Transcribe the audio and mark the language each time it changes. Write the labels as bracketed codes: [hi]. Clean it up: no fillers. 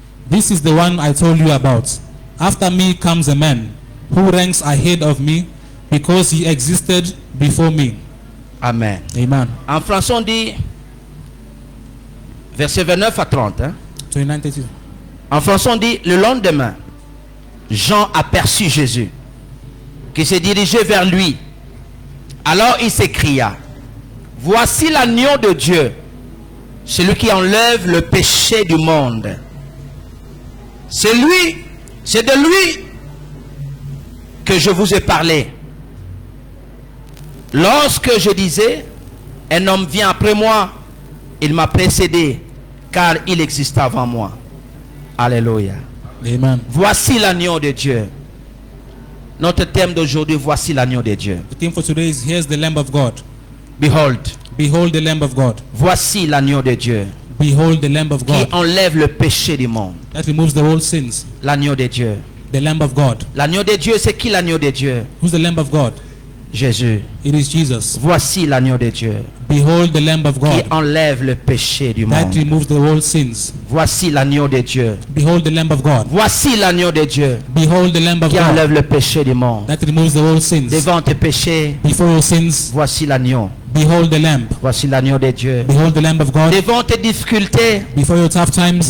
[en] This is the one I told you about. After me comes a man who ranks ahead of me because he existed before me. Amen. Amen. [fr] En français on dit verset 29 à 30. Hein? 29, 30. En français on dit le lendemain, Jean aperçut Jésus qui se dirigeait vers lui. Alors il s'écria, voici l'agneau de Dieu, celui qui enlève le péché du monde. C'est de lui que je vous ai parlé. Lorsque je disais, un homme vient après moi, il m'a précédé, car il existait avant moi. Alléluia. Amen. Voici l'agneau de Dieu. Notre thème d'aujourd'hui, voici l'agneau de Dieu. [en] The theme for today is here's the Lamb of God. Behold, Behold the Lamb of God. [fr] voici l'agneau de Dieu [en] Behold the Lamb of [fr] qui [en] God [fr] enlève le péché du monde. [en] that removes the whole sins. [fr] L'agneau de Dieu. [en] The Lamb of God. [fr] L'agneau de Dieu, c'est qui l'agneau de Dieu? [en] Who's the Lamb of God? [fr] Jésus. [en] It is Jesus. [fr] Voici l'agneau de Dieu [en] Behold the Lamb of [fr] qui [en] God [fr] enlève le péché du [en] that [fr] monde. [en] removes the whole sins. [fr] Voici l'agneau de Dieu. [en] Behold the Lamb of God. [fr] Voici l'agneau de Dieu [en] Behold the Lamb of [fr] qui [en] God [fr] enlève le péché du monde. [en] that removes the whole sins. [fr] Devant tes péchés, [en] Before your sins, [fr] voici l'agneau. [en] behold the Lamb. [fr] Voici l'agneau de Dieu. [en] Behold the Lamb of God. [fr] Devant tes difficultés, [en] Before your tough times,